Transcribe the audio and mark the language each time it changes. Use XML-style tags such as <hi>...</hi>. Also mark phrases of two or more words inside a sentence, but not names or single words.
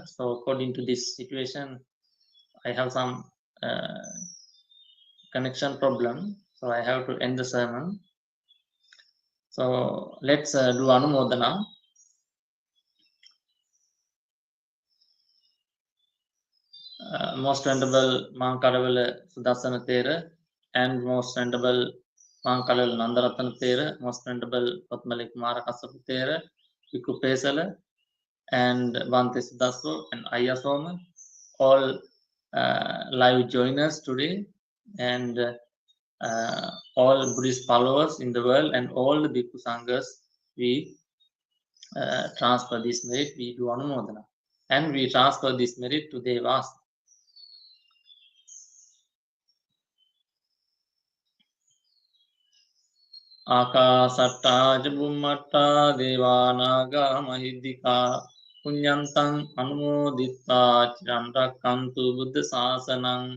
<en>So according to this situation, I have some connection problem, so I have to end the sermon. So let's do Anumodana. Most Venerable Mankaravela Sudarsana Thero and Most Venerable Mankaravela Nandaratana Thero, Most Venerable Patmalik Kumara Kassapu Thero, Viku Pesala, and Bhante Sudasso and Ayasoma, all live joiners today, and all Buddhist followers in the world, and all the Bhikkhu Sanghas, we transfer this merit, we do Anumodana, and we transfer this merit to Devas.</en> <pi>Akasattaa ca Bhummattaa Devānāgā Mahiddhikā Puññantaṃ Anumodittvā Ciram Rakkantu Buddha Sāsanam.</pi>